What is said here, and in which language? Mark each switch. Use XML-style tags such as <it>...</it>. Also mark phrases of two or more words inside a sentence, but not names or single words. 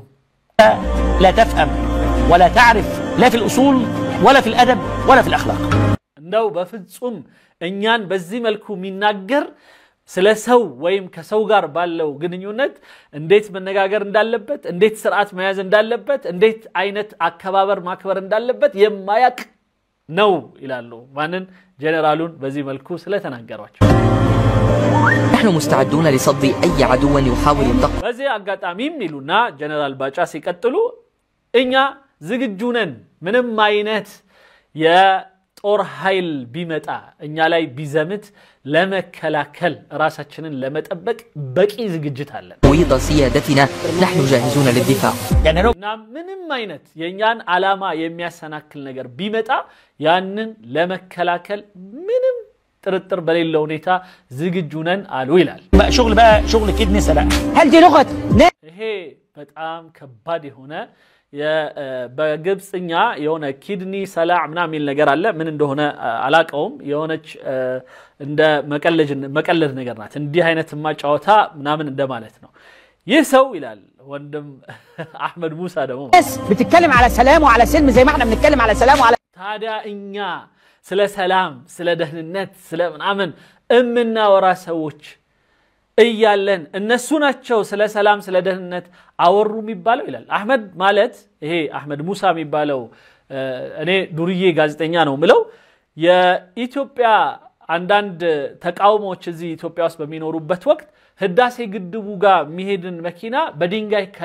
<ar>لا تفهم ولا تعرف لا في الاصول ولا في الادب ولا في الاخلاق</ar> <am>እንደው በፍጹም እኛን በዚህ መልኩ የሚናገር ስለሰው ወይም ከሰው ጋር ባለው ግንኙነት እንዴት መነጋገር እንዳለበት እንዴት ስርዓት መያዝ እንዳለበት እንዴት አይነት አከባበር ማክበር እንዳለበት የማያቅ ነው ይላሉ ማንን ጀነራሉን በዚህ መልኩ ስለተናገሯቸው</am> <ar>نحن مستعدون لصد أي عدو يحاول التقوى</ar> <am>በዚህ አጋጣሚም ይሉና ጀነራል ባጫ ሲቀጥሉ እኛ ዝግጁ ነን ምንም አይነት የጦር ኃይል ቢመጣ እኛ ላይ ቢዘምት ለመከላከል ራሳችንን ለመጠበቅ በቂ ዝግጅት አለን</am> <ar>تفويض سيادتنا نحن جاهزون للدفاع</ar> <am>እና ምንም አይነት የኛን አላማ የሚያሰናክል ነገር ቢመጣ ያንን ለመከላከል ምንም ጥርጥር በሌለው ሁኔታ ዝግጁ ነን አሉ ይላል</am> <ar>شغل كدني سلام هل دي لغه</ar> <am>ይሄ በጣም ከባድ የሆነ በግብጽኛ የሆነ</am> <ar>كدني سلام</ar> <am>ምናምን የሚል ነገር አለ ምን እንደሆነ አላቀውም የሆነች እንደ መቀለድ ነገር ናት እንዲህ አይነት ማጫወታ ምናምን እንደማለት ነው ይህ ሰው ይላል ወንድም አህመድ ሙሳ ደግሞ</am> <ar>ناس بتتكلم على سلام وعلى سلم زي ما احنا بنتكلم على سلام وعلى</ar> <am>ታዲያ እኛ ስለ ሰላም ስለ ደህንነት ስለ ምናምን እምናወራ ሰዎች እያለን እነሱ ናቸው ስለ ሰላም ስለ ደህንነት አወሩ የሚባለው ይላል አህመድ ማለት ይሄ አህመድ ሙሳ የሚባለው እኔ ዱርዬ ጋዜጠኛ ነው ምለው የኢትዮጵያ አንዳንድ ተቃውሞች እዚህ ኢትዮጵያ ውስጥ በሚኖሩበት ወቅት ህዳሴ ግድቡ ጋር የሚሄድን መኪና በድንጋይ</am>